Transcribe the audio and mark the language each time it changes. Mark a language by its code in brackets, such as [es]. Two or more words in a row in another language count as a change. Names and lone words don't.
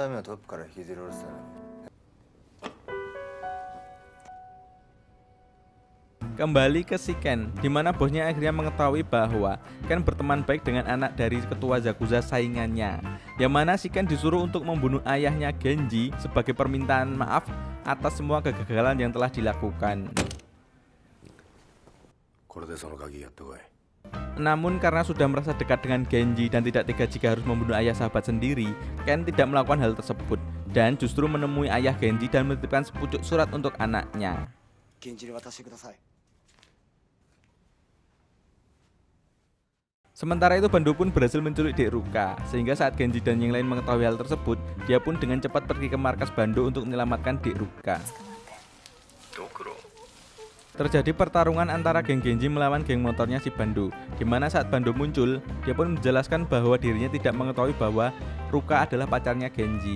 [id] Kembali ke si Ken, di mana bosnya akhirnya mengetahui bahwa Ken berteman baik dengan anak dari ketua Zakuza saingannya, yang mana si Ken disuruh untuk membunuh ayahnya Genji sebagai permintaan maaf atas semua kegagalan yang telah dilakukan. Namun karena sudah merasa dekat dengan Genji dan tidak tega jika harus membunuh ayah sahabat sendiri, Ken tidak melakukan hal tersebut. dan justru menemui ayah Genji dan menitipkan sepucuk surat untuk anaknya. [ja] 源氏に渡してください。 [id] Sementara itu Bando pun berhasil menculik Dek Ruka, sehingga saat Genji dan yang lain mengetahui hal tersebut, dia pun dengan cepat pergi ke markas Bando untuk menyelamatkan Dek Ruka. Terjadi pertarungan antara geng Genji melawan geng motornya si Bando, di mana saat Bando muncul, dia pun menjelaskan bahwa dirinya tidak mengetahui bahwa Ruka adalah pacarnya Genji.